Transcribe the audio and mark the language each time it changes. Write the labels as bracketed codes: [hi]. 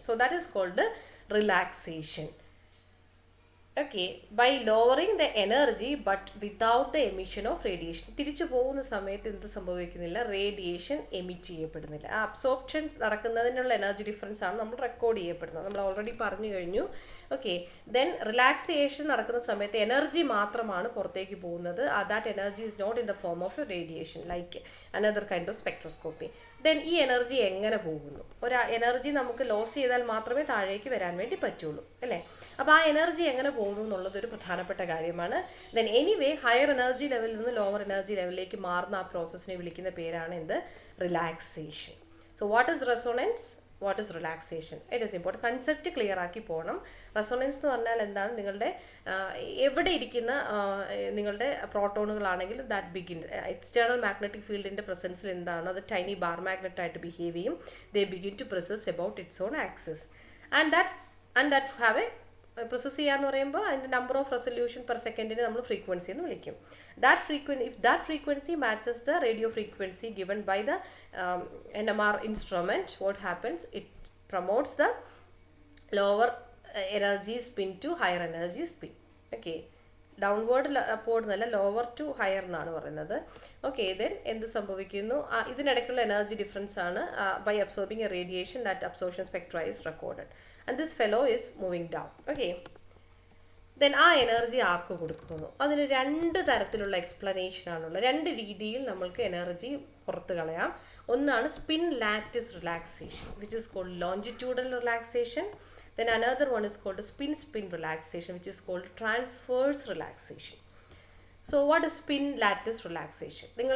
[en] So that is called relaxation. Okay, by lowering the energy but without the emission of radiation. [ml] തിരിച്ചു പോകുന്ന സമയത്ത് എന്ത് സംഭവിക്കുന്നില്ല? Radiation emit ചെയ്യപ്പെടുന്നില്ല. ആ അബ്സോർപ്ഷൻ നടക്കുന്നതിനുള്ള എനർജി ഡിഫറൻസ് ആണ് നമ്മൾ റെക്കോർഡ് ചെയ്യപ്പെടുന്നത്, നമ്മൾ ഓൾറെഡി പറഞ്ഞു കഴിഞ്ഞു. ഓക്കെ, ദെൻ റിലാക്സിയേഷൻ നടക്കുന്ന സമയത്ത് എനർജി മാത്രമാണ് പുറത്തേക്ക് പോകുന്നത്. [en] That energy is not in the form of a radiation like another kind of spectroscopy. [ml] Then ഈ എനർജി എങ്ങനെ പോകുന്നു? ഒരു എനർജി നമുക്ക് ലോസ് ചെയ്താൽ മാത്രമേ താഴേക്ക് വരാൻ വേണ്ടി പറ്റുള്ളൂ, അല്ലേ? അപ്പോൾ ആ എനർജി എങ്ങനെ പോകുന്നു എന്നുള്ളത് ഒരു പ്രധാനപ്പെട്ട കാര്യമാണ്. ദെൻ എനിവേ ഹയർ എനർജി ലെവലിൽ നിന്ന് ലോവർ എനർജി ലെവലിലേക്ക് മാറുന്ന ആ പ്രോസസ്സിനെ വിളിക്കുന്ന പേരാണ് എന്ത്? Relaxation. [en] So what is resonance, what is relaxation? It is important. [ml] Concept clear ആക്കി പോകണം. റെസൊണൻസ് എന്ന് പറഞ്ഞാൽ എന്താണ്? നിങ്ങളുടെ എവിടെ ഇരിക്കുന്ന നിങ്ങളുടെ പ്രോട്ടോണുകളാണെങ്കിൽ [en] that begin [ml] എക്സ്റ്റേണൽ മാഗ്നറ്റിക് ഫീൽഡിൻ്റെ പ്രസൻസിൽ എന്താണ്, അത് ടൈനി ബാർ മാഗ്നറ്റ് ആയിട്ട് ബിഹേവ് ചെയ്യും. [en] they begin to process about its own axis and that have a process [ml] ചെയ്യാന്ന് പറയുമ്പോൾ അതിൻ്റെ [en] number of resolution per സെക്കൻഡിന് [ml] നമ്മൾ ഫ്രീക്വൻസി എന്ന് വിളിക്കും. [en] If that frequency matches the radio frequency given by the NMR instrument, what happens? It promotes the lower energy spin to higher energy spin. Okay, downward upward [ml] എന്നല്ല, [en] lower to higher [ml] എന്നാണ് പറയുന്നത്. Okay, then എന്ത് സംഭവിക്കുന്നു? ഇതിനിടയ്ക്കുള്ള energy difference ആണ് [en] by absorbing a radiation, that absorption spectra is recorded and this fellow is moving down. [ml] Okay, then ആ energy ആർക്ക് കൊടുക്കുന്നു? അതിന് രണ്ട് തരത്തിലുള്ള എക്സ്പ്ലനേഷൻ ആണുള്ളത്. രണ്ട് രീതിയിൽ നമ്മൾക്ക് എനർജി പുറത്ത് കളയാം. ഒന്നാണ് [en] Spin lattice relaxation, which is called longitudinal relaxation. Then another one is called spin relaxation, which is called transverse relaxation. So what is spin lattice relaxation?